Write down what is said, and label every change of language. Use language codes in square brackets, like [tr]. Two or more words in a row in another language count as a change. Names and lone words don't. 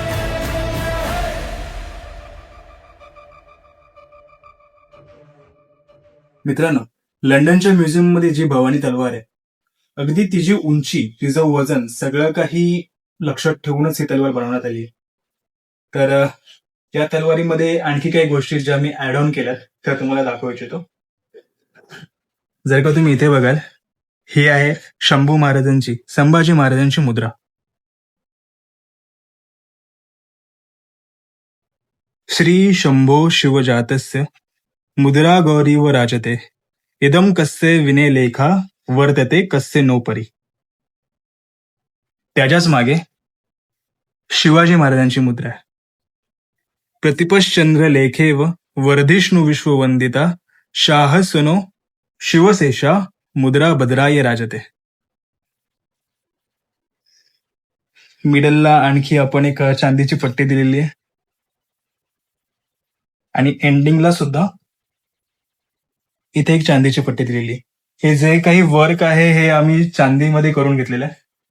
[mr] मित्रांनो, लंडनच्या म्युझियम मध्ये जी भवानी तलवार आहे, अगदी तिची उंची, तिचं वजन सगळं काही लक्षात ठेवूनच ही तलवार बनवण्यात आली. तर या तलवारीमध्ये आणखी काही गोष्टी ज्या मी [en] add on [mr] केल्यात त्या तुम्हाला दाखवू इच्छितो. जर का तुम्ही इथे बघाल, ही आहे शंभू महाराजांची, संभाजी महाराजांची मुद्रा. [sa] श्री शंभो शिवजातस्य मुद्रा गौरीव राजते, इदम कस्य विने लेखा वर्तते कस्य नो परी. [mr] त्याच्याच मागे शिवाजी महाराजांची मुद्रा आहे. [sa] प्रतिपश्चंद्र लेखेव वर्धिष्णू विश्ववंदिता, शाहसनो शिवशेषा मुद्रा भद्राय राजते. [mr] मिडलला आणखी आपण एक चांदीची पट्टी दिलेली आहे आणि एंडिंगला सुद्धा इथे एक चांदीची पट्टी दिलेली आहे. हे जे काही वर्क आहे हे आम्ही चांदीमध्ये करून घेतलेलं आहे.